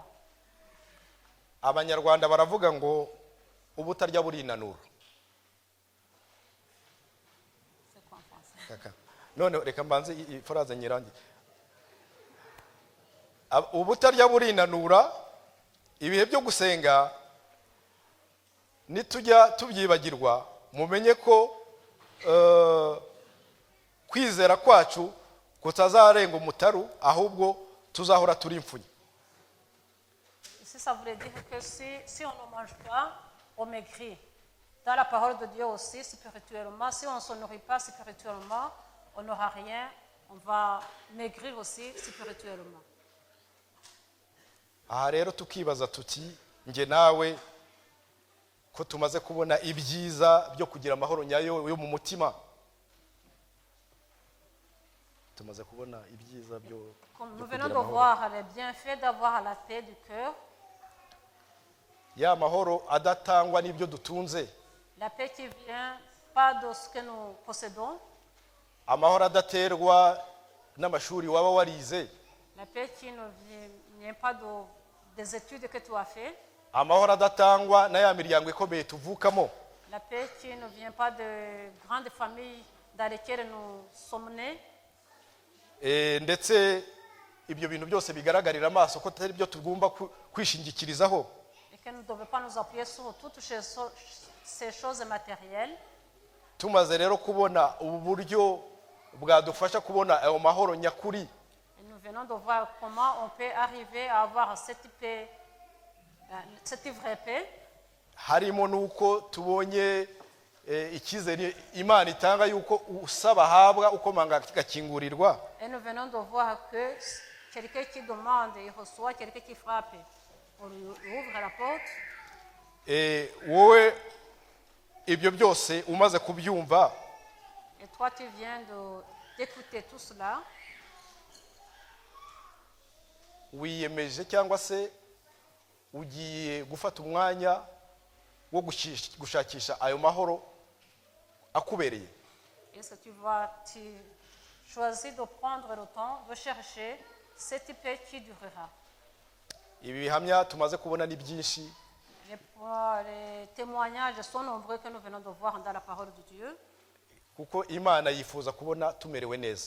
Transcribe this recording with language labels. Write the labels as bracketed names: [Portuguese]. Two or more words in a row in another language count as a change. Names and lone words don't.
[Kinyarwanda] Abanyarwanda baravuga ngo ubutarya burinanura. [French] C'est quoi en français? [Kinyarwanda] None reka mbanze ifaraze nyirangi. Ubutarya burinanura ibihe byo gusenga nitujya tubyibagirwa mumenye ko kwizera kwacu kutazarenga umutaru ahubwo tuzahora turi imfunyi. [French] Ici ça voulait dire que si on ne mange pas, on maigrit. Dans la parole de Dieu aussi spirituellement, si on ne se nourrit pas spirituellement, on n'aura rien, on va maigrir aussi spirituellement. [Kinyarwanda] Aha rero tukibaza tuti nge nawe ko tumaze kubona ibyiza byo kugira amahoro nyayo yo mu mutima. Tumaze kubona ibyiza byo. [French] Nous venons de voir les bienfaits d'avoir la paix du cœur. [Kinyarwanda] Ya mahoro adatangwa n'ibyo dutunze. [French] La paix qui vient pas de ce que nous possédons. [Kinyarwanda] Amahoro adaterwa n'amashuri waba warize. [French] La paix qui ne vient pas des études que tu as fait. [Kinyarwanda] Amahoro adatangwa na ya miryango ikomeye tuvukamo. [French] La paix qui ne vient pas de grandes familles dans lesquels nous sommes nés, [Kinyarwanda] ndetse ibyo bintu byose bigaragarira amaso ko atari byo tugomba kwishingikirizaho, [French] et que nous ne devons pas nous appuyer sur toutes ces choses matérielles. [Kinyarwanda] tumaze rero kubona ubu buryo bwadufasha kubona ayo mahoro nyakuri. [French] Et nous venons de voir comment on peut arriver à avoir cette vraie paix. [Kinyarwanda] Harimo nuko tubonye icyizere Imana itanga yuko usaba ahabwa, ukomanga agakingurirwa. [French] Et nous venons de voir que quelqu'un qui demande, il reçoit, quelqu'un qui frappe, on lui ouvre la porte. [Kinyarwanda] Wowe ibyo byose umaze kubyumva, [French] Et toi, tu viens d'écouter tout cela. [Kinyarwanda] wiyemeje cyangwa se ugiye gufata umwanya wo gushakisha ayo mahoro akubereye. [French] Est-ce que tu choisis de prendre le temps de chercher cette paix qui durera? [Kinyarwanda] Ibi bihamya tumaze kubona ni byinshi, [French] Les témoignages sont nombreux que nous venons de voir dans la parole de Dieu. [Kinyarwanda] kuko Imana yifuza kubona tumerewe neza.